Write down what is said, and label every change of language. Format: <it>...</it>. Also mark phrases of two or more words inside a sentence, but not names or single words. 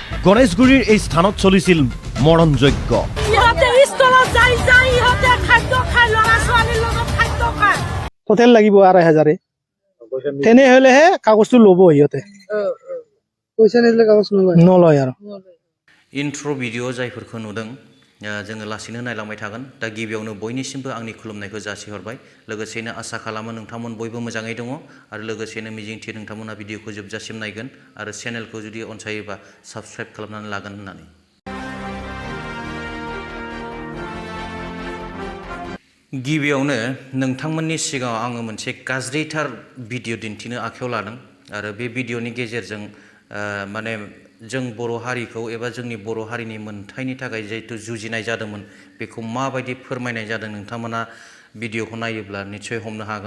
<as>গণেশগুৰিৰ এই স্থানত চলিছিল মৰণ যজ্ঞ। হোটেল লাগিব ২,৫০০ তেনেহলেহে কাগজটো ল'ব সিহঁতে পইচা নিদিলে কাগজ নলয় আৰু</as> <en>intro video'</en> <brx>जायफोरखौ नुदों जोङो लासैनो नायलांबाय थागोन। दा गिबियावनो बयनिसिमबो आंनि खुलुमनायखौ जासिहरबाय। लोगोसेनो आसा खालामो नोंथांमोन बयबो मोजाङै दङ आरो लोगोसेनो मिजिंथियो नोंथांमोना भिडिअखौ जोबजासिम नायगोन आरो चेनेलखौ जुदि अनसायोबा साबस्क्राइब खालामनानै लागोन होननानै। गिबियावनो नोंथांमोननि सिगाङाव आङो मोनसे गाज्रिथार भिडिअ दिन्थिनो आखायाव लादों आरो बे भिडिअनि गेजेरजों माने जों बर' हारिखौ एबा जोंनि बर' हारिनि मोनथायनि थाखाय जिहेतु जुजिनाय जादोंमोन बेखौ माबायदि फोरमायनाय जादों नोंथांमोना भिडिअखौ नायोब्ला निस्सय हमनो हागोन।</brx>